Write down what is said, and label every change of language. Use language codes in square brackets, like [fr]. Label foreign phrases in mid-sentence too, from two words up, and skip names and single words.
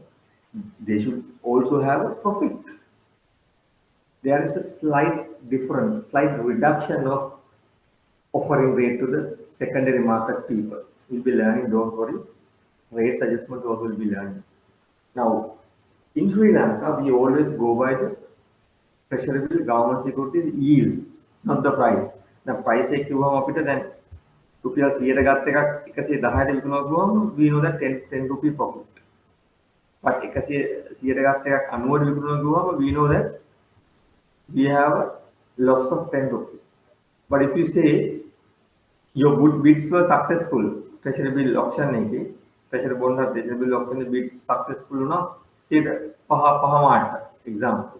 [en] They should also have a profit. There is a slight difference, slight reduction of offering rate to the secondary market people. We'll be learning, don't worry. Rate adjustment also will be learning. Now, in Sri Lanka, we always go by the treasury bill, government securities yield, not the price. The price [si] එක කිව්වම අපිට දැන් රුපියල් 100ට ගත්ත එකක් 110ට විකුණුවා ගියාම [en] we know that 10 rupee profit. But [si] 100ට ගත්ත එකක් 90ට විකුණුවා ගියාම [en] we know that we have a loss of 10 rupees. But if you say your good bids were successful, treasury bill auction එකේ treasury bond or treasury bill auction bids successful වුණා 5 example.